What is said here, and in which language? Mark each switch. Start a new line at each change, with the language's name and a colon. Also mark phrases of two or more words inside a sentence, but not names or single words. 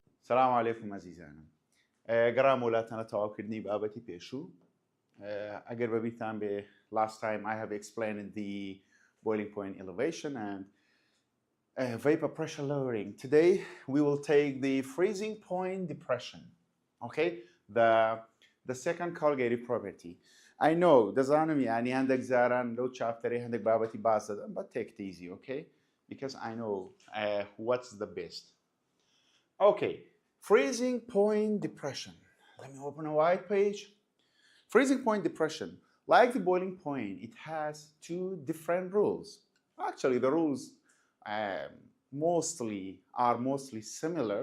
Arabic: سلام علیکم
Central Kurdish: عزیزانم. گرام وڵاتانە تەواوکردنی بابەتی پێشوو. ئەگەر بەبیرتان بێ
English: last time I have explained the boiling point elevation and vapor pressure lowering. Today we will take the freezing point depression. Okay, the second corrugative property. I know
Central Kurdish: دەزانم یعنی هەندێک زاران لەو چاپتەرەی هەندێک بابەتی باس دەدەن
English: but take it easy, okay? Because I know what's the best. Okay, freezing point depression. Let me open a white page. Freezing point depression, like the boiling point, it has two different rules. Actually, the rules are mostly similar.